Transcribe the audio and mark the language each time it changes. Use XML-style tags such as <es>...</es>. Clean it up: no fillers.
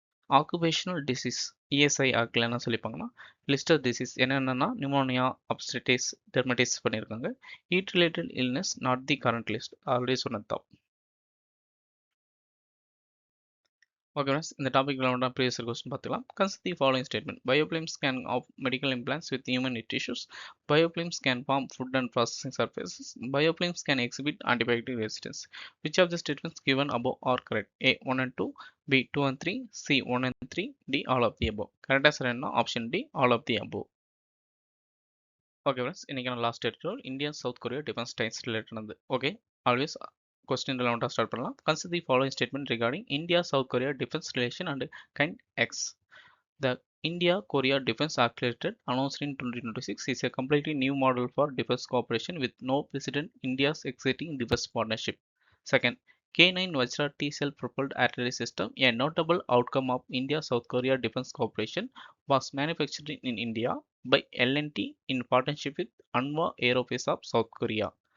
<ta>Occupational disease ESI ஆக்டில் என்ன சொல்லிப்பாங்கன்னா, Lister disease என்னென்னா நிமோனியா அப்ஸ்டிட்டிஸ் டெர்மட்டிஸ் பண்ணியிருக்காங்க.</ta> <en>heat related illness not the current list, already</en> <ta>சொன்னது தான். ஓகே ஃப்ரெண்ட்ஸ், இந்த டாபிக் விளையாட ப்ரீவியஸ் கொஸ்டின் பார்த்துக்கலாம். Consider the following statement.</ta> <en>Biofilm scan of medical implants with human tissues. Biofilms can form food and processing surfaces. Biofilms can exhibit antibiotic resistance. Which of the statements given above are correct? A 1 and 2, B 2 and 3, C 1 and 3, D all of the above. Correct answer</en> <ta>என்ன?</ta> <en>Option D all of the above.</en> <ta>Okay friends, இன்றைக்கான last எடுத்துகிறோம் India south Korea defence dies related. Okay.</ta> <en>Always question ரிலவெண்ட்டாக start பண்ணலாம். Consider the following statement regarding India south Korea defence relation and kind X. The India-Korea Defense Accelerated announced in 2026 is a completely new model for defense cooperation with no precedent India's exciting defense partnership. Second, K9 Vajra T-cell propelled artillery system, a notable outcome of India-South Korea defense cooperation, was manufactured in India by L&T in partnership with Anwa Aerospace of South Korea.</en>